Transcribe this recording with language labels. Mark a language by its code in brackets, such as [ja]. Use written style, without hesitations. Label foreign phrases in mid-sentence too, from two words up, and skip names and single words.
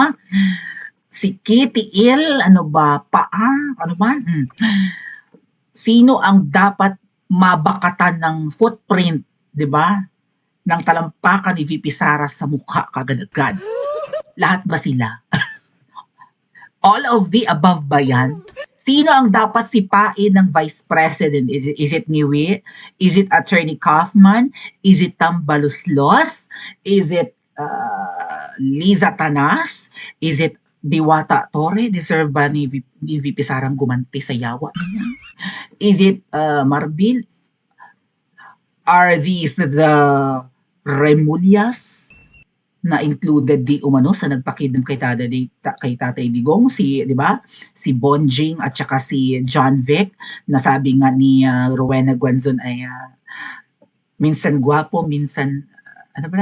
[tl] Sikit, tiil, ano ba, paa, ano ba? Sino ang dapat mabakatan ng footprint, 'di ba, ng talampakan ni VP Sara sa mukha kaagad-agad? Lahat ba sila? [en] All of the above [tl] ba yan? Sino ang dapat sipain ng Vice President? [en] Is it Niwi? Is it Attorney Kaufman? Is it Tambaluslos? Is it Liza Tanas? Is it Diwata Torre? [tl] Deserve ba ni VP Sarang gumanti sa yawa niya? [en] Is it Marbil? Are these the Remulyas [tl] na included di umano sa nagpakidnap kay Tatay Digong, si 'di ba? Si Bonjing at saka si John Vic, na sabi nga ni Rowena Guanzon ay minsan gwapo, minsan ano ba?